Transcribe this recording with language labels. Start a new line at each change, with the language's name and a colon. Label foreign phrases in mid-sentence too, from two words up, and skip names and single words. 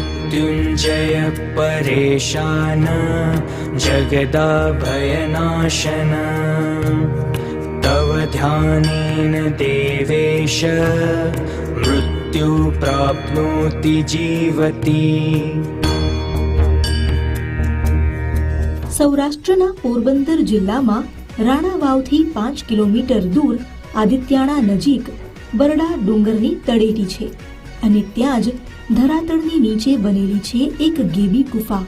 Sanskrit: मृत्युञ्जय परेशान जगदाभयनाशन तव ध्यानेन देवेश मृत्यु प्राप्नोति जीवति।
Gujarati: સૌરાષ્ટ્રના પોરબંદર જિલ્લામાં રાણાવાવથી 5 કિલોમીટર દૂર આદિત્યાણા નજીક બરડા ડુંગરની તળેટી છે અને ત્યાં જ ધરાતળની નીચે બનેલી છે એક ગેબી ગુફા।